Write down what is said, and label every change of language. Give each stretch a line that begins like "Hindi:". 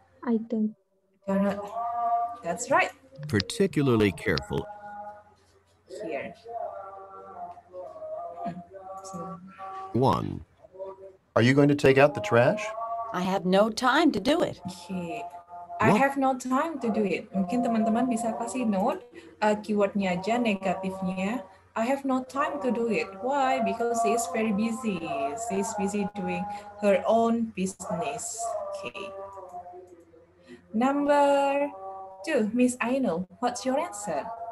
English: I think. You're not. That's right. Particularly careful. Here. So, 1. Are you going to take out the trash? I have no time to do it. okay. I What? have no time to do it.
Indonesian: Mungkin teman-teman bisa kasih note keywordnya aja negatifnya.
English: I have no time to do it. Why? Because she is very busy. She is busy doing her own business. Okay. Number 2, Miss Ainul, what's your answer?